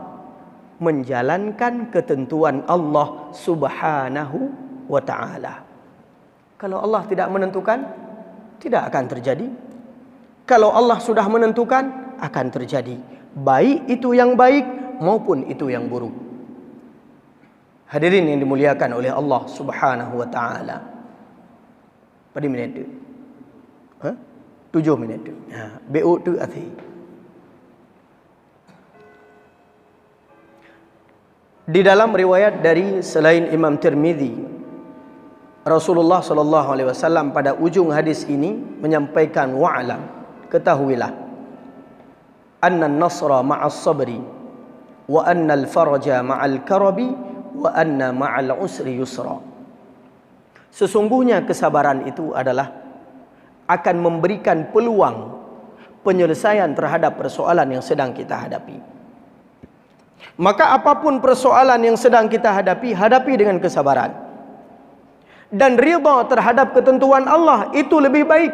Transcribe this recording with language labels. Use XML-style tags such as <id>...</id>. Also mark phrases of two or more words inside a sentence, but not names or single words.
<id>Menjalankan ketentuan Allah</id> <ar>سبحانه وتعالى.</ar> <id>Kalau Allah tidak menentukan, tidak akan terjadi. Kalau Allah sudah menentukan, akan terjadi. Baik itu yang baik maupun itu yang buruk. Hadirin yang dimuliakan oleh Allah</id> <ar>سبحانه وتعالى. Pada minit tu 7 minit tu BO tu athi.</ar> <id>Di dalam riwayat dari selain Imam Tirmizi, Rasulullah</id> <ar>صلى الله عليه وسلم</ar> <id>pada ujung hadis ini menyampaikan, wa'lam, ketahuilah,</id> <ar>أن النصر مع الصبر وأن الفرج مع الكرب وأن مع العسر يسرا.</ar> <id>Sesungguhnya kesabaran itu adalah akan memberikan peluang penyelesaian terhadap persoalan yang sedang kita hadapi. Maka apapun persoalan yang sedang kita hadapi, hadapi dengan kesabaran. Dan ridha terhadap ketentuan Allah itu lebih baik.</id>